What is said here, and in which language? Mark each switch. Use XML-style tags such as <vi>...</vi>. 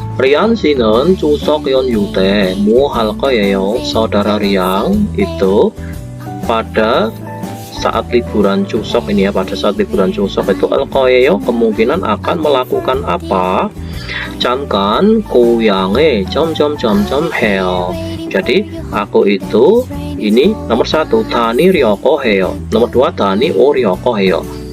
<ko>Rian 씨는 추석 연휴 때 뭐 할 거예요?</ko> <id>Saudara Rian itu pada saat liburan Chuseok ini ya, pada saat liburan Chuseok itu al-</id> <ko>거예요,</ko> <id>kemungkinan akan melakukan apa?</id> <ko>잠깐 고향에 점점점점 해요.</ko> <id>Jadi aku itu ini nomor 1</id> <ko>다니려고 해요.</ko> <id>Nomor 2</id> <ko>다니오려고 해요.</ko>